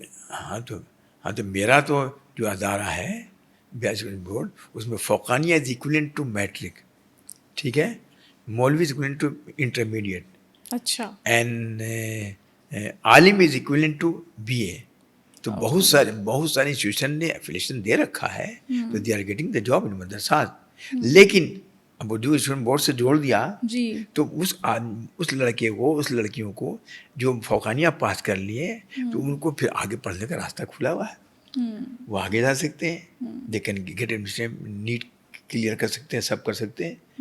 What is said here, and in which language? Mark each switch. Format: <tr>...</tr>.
<ur>ہاں تو میرا تو جو ادارہ ہے بیچلر بورڈ، اس میں فوقانیہ</ur> <en>is equivalent to matric,</en> <ur>ٹھیک ہے، مولوی</ur> <en>Is equivalent to intermediate.</en> <ur>اچھا.</ur> <en>And عالم is equivalent to BA.</en> <ur>تو بہت سارے انسٹیٹیوشن نے ایفیلیشن دے رکھا ہے، تو</ur> <en>They are getting the job in مدرسات.</en> <ur>لیکن اب اردو اسٹوڈنٹ بورڈ سے جوڑ دیا تو اس لڑکے کو، اس لڑکیوں کو جو فوقانیہ پاس کر لیے تو ان کو پھر آگے پڑھنے کا راستہ کھلا ہوا ہے. وہ آگے جا سکتے ہیں،</ur> <en>they can get admission,</en> <ur>net clear کر سکتے ہیں، سب کر سکتے ہیں.</ur>